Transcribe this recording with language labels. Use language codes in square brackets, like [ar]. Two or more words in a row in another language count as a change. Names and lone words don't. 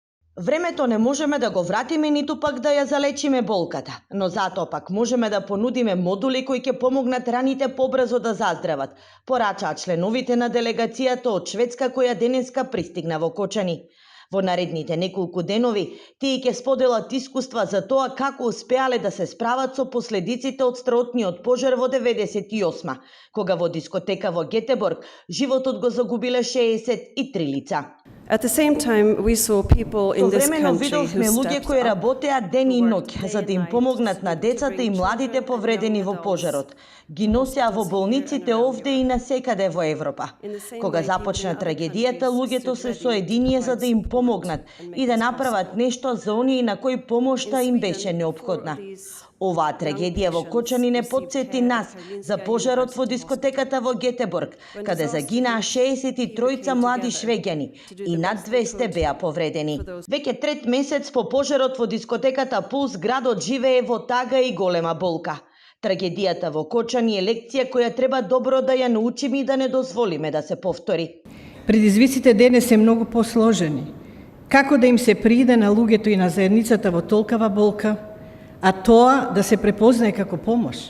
[mk] Времето не можеме да го вратиме, ниту пак да ја залечиме болката, но затоа пак можеме да понудиме модули кои ќе помогнат раните побрзо да заздрават, порачаат членовите на делегацијата од Шведска која денеска пристигна во Кочани. Во наредните неколку денови, тие ќе споделат искуства за тоа како успеале да се справат со последиците од страотниот пожар во 98, кога во дискотека во Гетеборг животот го загубиле 63 лица. [en] At the same time, we saw people in this [mk] Современо [en] country [mk] видовме [en] who [mk] луѓе [en] stepped [mk] кои [en] up [mk] работеа ден и [en] who [mk] ноќ [en] worked [mk] за [en] day [mk] да им [en] and night [mk] помогнат на [en] to [mk] децата и [en] bring [mk] младите [en] children and [mk] повредени [en] young [mk] во [en] adults [mk] пожарот. Ги [en] to [mk] носеа во [en] hospitals here [mk] болниците [en] and around [mk] овде и насекаде во Европа. [en] In the same [mk] Кога [en] way, people [mk] започна [en] in other [mk] трагедијата, [en] countries [mk] луѓето се [en] stood ready [mk] соединија [en] to [mk] за да [en] provide [mk] им [en] support [mk] помогнат [en] and make [mk] и да [en] this [mk] направат [en] possible. [mk] нешто за оние на кои помошта [en] In [mk] им [en] Sweden, [mk] беше [en] 4 [mk] неопходна. [en] of these [mk] Оваа [en] young [mk] трагедија во [en] patients [mk] Кочани не [en] received [mk] потсети [en] care at [mk] нас за [en] Karolinska [mk] пожарот во [en] University [mk] дискотеката во Гетеборг, [en] When [mk] каде [en] disaster [mk] загинаа [en] hit, people [mk] 63 [en] came [mk] млади [en] together [mk] швеѓани [en] to do [mk] и [en] the [mk] над [en] best they [mk] 200 [en] could [mk] беа повредени. [en] for those. [mk] Веќе трет месец по пожарот во дискотеката Пулс, градот живее во тага и голема болка. Трагедијата во Кочани е лекција која треба добро да ја научиме и да не дозволиме да се повтори. Предизвиците денес се многу посложени. Како да им се прииде на луѓето и на заедницата во толкава болка, а тоа да се препознае како помош?